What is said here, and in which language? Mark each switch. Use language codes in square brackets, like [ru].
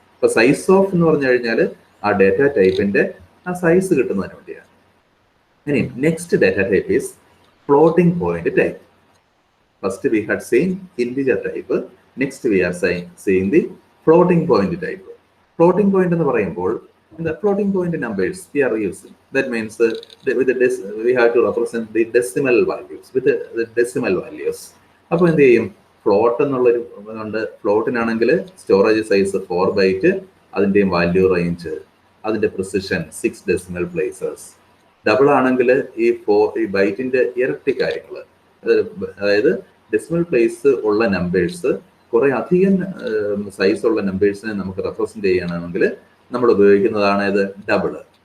[ml] അപ്പൊ size of എന്ന് പറഞ്ഞു കഴിഞ്ഞാൽ ആ ഡാറ്റ ടൈപ്പിന്റെ ആ സൈസ് കിട്ടുന്നതിന് വേണ്ടിയാണ്. [en] ഇനി next data type is floating point type. First we had seen integer type. Next we are seeing the floating point type. Floating point [ml] എന്ന് പറയുമ്പോൾ [en] the floating point numbers we are using, that means we have to represent the decimal values with the decimal values. [ml] അപ്പോൾ എന്ത് ചെയ്യും? Float എന്നുള്ളൊരു ഉണ്ട്. ഫ്ലോട്ടിനാണെങ്കിൽ storage size 4 byte, അതിൻ്റെയും value range, അതിൻ്റെ precision 6 decimal places. Double ആണെങ്കിൽ ഈ ബൈറ്റിന്റെ ഇരട്ടി കാര്യങ്ങൾ, അതായത് ഡെസിമൽ പ്ലേസ് ഉള്ള നമ്പേഴ്സ് കുറെ അധികം സൈസ് ഉള്ള നമ്പേഴ്സിനെ നമുക്ക് റെപ്രസെന്റ് ചെയ്യണമെങ്കിൽ നമ്മൾ ഉപയോഗിക്കുന്നതാണ് ഇത് ഡബിള്.